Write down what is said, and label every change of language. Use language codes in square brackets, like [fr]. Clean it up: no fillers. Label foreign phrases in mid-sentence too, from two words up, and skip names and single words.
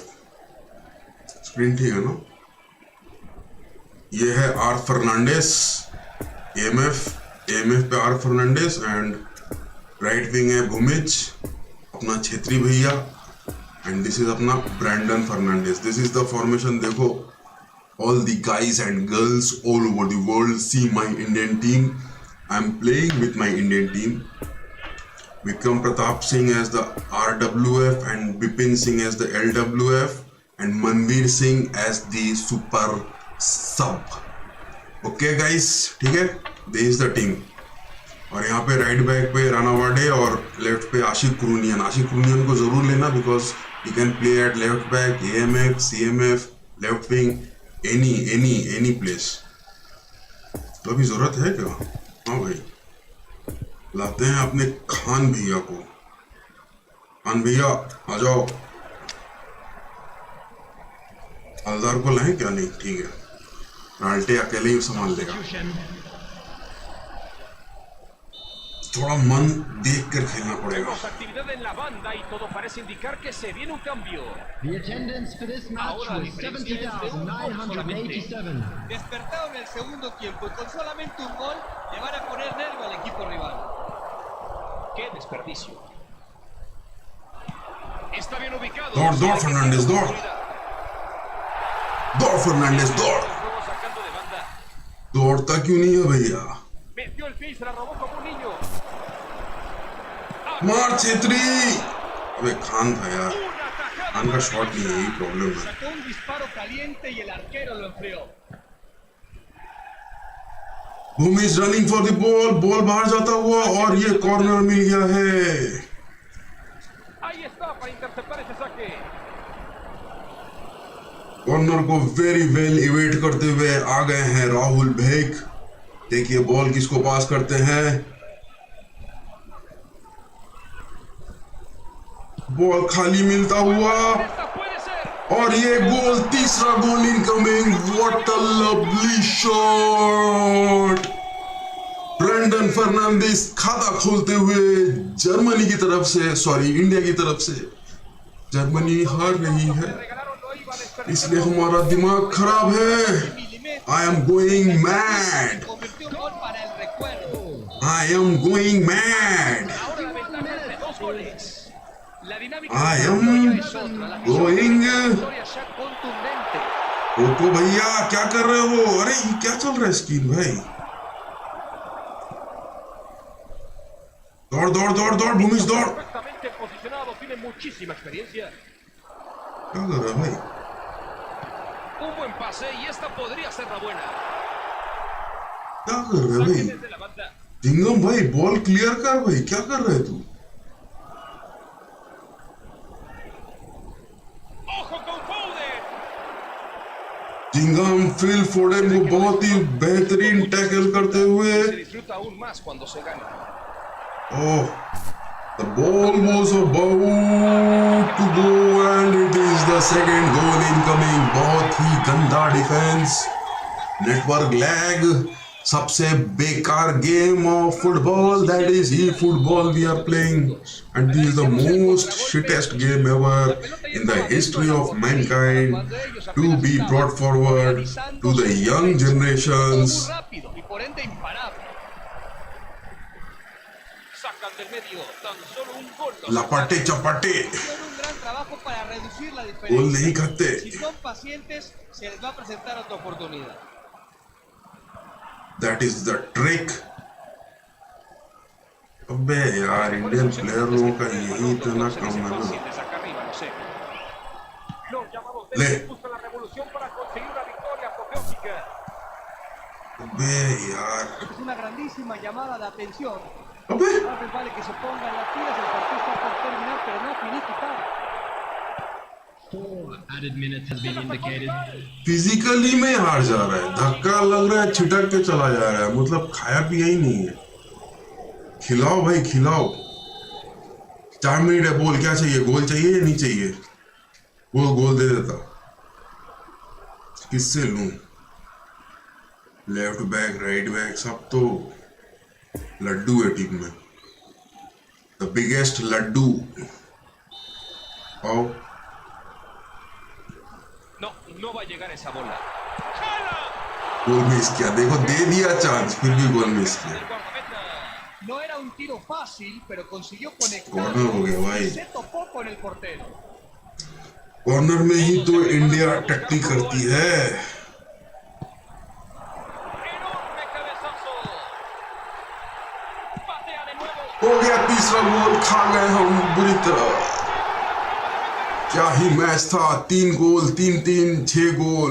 [hi] स्क्रीन ठीक है ना? ये है आर फर्नांडिस, AMF पे आर फर्नांडिस, एंड [en] right wing [hi] है भूमिज, अपना छेत्री भैया, [en] and this is [hi] अपना ब्रैंडन फर्नांडिस। [en] This is the formation. [hi] देखो, [en] all the guys and girls all over the world see my Indian team. I'm playing with my Indian team. Vikram Pratap Singh as the RWF and Bipin Singh as the LWF and Manveer Singh as the super sub. Okay guys, [hi] ठीक है? [en] This is the team. [hi] और यहाँ पे [en] right back [hi] पे राना वाडे और लेफ्ट पे आशिक कुरुनियन को जरूर लेना, [en] बिकॉज He can play at left back, AMF, CMF, left wing, any place. [hi] तो अभी जरूरत है क्या? हाँ भाई, लाते हैं अपने खान भैया को। खान भैया आ जाओ। हलदार को लाएं क्या? नहीं, ठीक है, राल्टे अकेले ही संभाल लेगा। थोड़ा मन देख कर खेलना पड़ेगा। [es] Actividad en la banda y todo parece indicar que se viene un cambio. [en] The attendance for this match [es] Ahora la [en] was [es] diferencia es de un gol [en] 70,987. [es] Despertaron el segundo tiempo y con solamente un gol le van a poner nervio al equipo rival. ¡Qué desperdicio! Está bien ubicado. [hi] दौड़ फर्नांडिस, दौड़ फर्नांडिस, दौड़। [es] Luego sacando de banda. [hi] दौड़ता क्यों नहीं है भैया? [es] Metió el pie y se la robó como un niño. [hi] मार छेत्री। अबे खान था यार, खान का शॉट नहीं है, यही प्रॉब्लम है। [es] Sacó un disparo caliente y el arquero lo enfrió. [hi] भूमि [en] is running for the ball, [hi] बॉल बाहर जाता हुआ और ये कॉर्नर मिल गया है। [es] Ahí está para interceptar ese saque. [hi] कॉर्नर को [en] very well [hi] इवेट करते हुए आ गए हैं राहुल भेक। देखिए बॉल किसको पास करते हैं। बॉल खाली मिलता हुआ [es] Esta puede ser. [hi] और ये गोल, तीसरा गोल इनकमिंग। [en] What a lovely shot. [hi] ब्रेंडन फर्नांडिस खाता खोलते हुए जर्मनी की तरफ से, सॉरी इंडिया की तरफ से। जर्मनी हार रही है, इसलिए हमारा दिमाग खराब है। [en] I am going mad. [es] Convirtió un gol para el recuerdo. [en] I am going mad. [es] Ahora la ventaja es de 2 goles. La dinámica [en] I [es] de [en] am [es] la ya es otra. La afición [en] going. [es] victoria ya contundente. [hi] रोको भैया, क्या कर रहे हो? अरे ये क्या चल रहा है स्क्रीन भाई? दौड़ दौड़ दौड़ दौड़ भूमिश, दौड़। [es] Perfectamente posicionado, tiene muchísima experiencia. [hi] क्या कर रहा है भाई? [es] Un buen pase y esta podría ser la buena. [hi] क्या कर रहा है [es] Saque [hi] भाई? [es] desde la banda. [hi] जिंगम भाई, बॉल क्लियर कर भाई, क्या कर रहा है तू? [es] ¡Ojo con Foden! [hi] जिंगम फिल फोडेन को बहुत ही बेहतरीन टैकल करते हुए। [es] Se disfruta aún más cuando se gana. [en] Oh, the ball was about to go and it is the second goal incoming. [hi] बहुत ही गंदा डिफेंस, [en] network lag, [hi] सबसे बेकार [en] game of football, that is e-football we are playing, and this is the most shittest game ever in the history of mankind to be brought forward to the young generations. [es] Muy rápido y por ende imparable. Sacan del medio, tan solo un gol. [hi] लपाटे चपाटे [es] Hicieron un gran trabajo para reducir la [hi] गोल नहीं [es] diferencia. [hi] खाते। [es] Si son pacientes, se les va a presentar otra oportunidad. [en] That is the trick. [hi] अबे यार, [en] Indian player [hi] लोगों का यही इतना कम है ना। [es] Los llamados Le. de buscan la revolución para conseguir una victoria apoteósica. [hi] अबे यार, [es] Esta es una grandísima llamada de atención. [hi] अबे [es] Más les vale que se pongan las pilas, el partido está por terminar, pero no finiquitar. [en] 4 added minutes has been indicated. [hi] फिजिकली में हार जा रहा है, धक्का लग रहा है, छिटक के चला जा रहा है, मतलब खाया पिया ही नहीं है। खिलाओ भाई खिलाओ। 4 मिनट है, बोल क्या चाहिए? गोल चाहिए या नहीं चाहिए? वो गोल दे देता। किससे लूं? [en] left back, right back, [hi] सब तो लड्डू है टीम में। [en] the biggest [hi] लड्डू। आओ। [es] No, no va a llegar esa bola. [hi] गोल मिस किया, देखो दे दिया चांस, फिर भी गोल मिस किया। [es] El guardameta. No era un tiro fácil, pero consiguió conectar [hi] Corner हो गया भाई। [es] y se topó con el portero. [hi] कॉर्नर में ही तो इंडिया टट्टी करती है। [es] Enorme cabezazo. Patea de nuevo. [hi] हो गया तीसरा गोल, खा गए हम बुरी तरह। क्या ही मैच था, 3 गोल, 3-3, 6 गोल।